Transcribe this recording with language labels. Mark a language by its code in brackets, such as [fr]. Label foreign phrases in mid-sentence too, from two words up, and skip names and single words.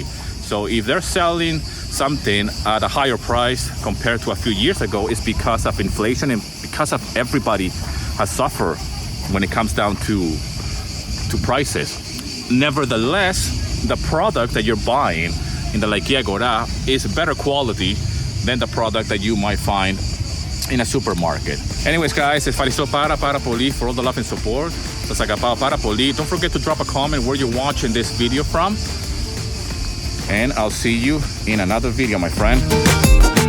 [en] So if they're selling something at a higher price compared to a few years ago, it's because of inflation and because of everybody has suffered when it comes down to prices. Nevertheless, the product that you're buying in the Lake Yagora is better quality than the product that you might find in a supermarket. Anyways, guys, [el] ευχαριστώ πάρα πολύ [en] for all the love and support. [el] Σας αγαπάω πάρα πολύ. [en] Don't forget to drop a comment where you're watching this video from. And I'll see you in another video, my friend.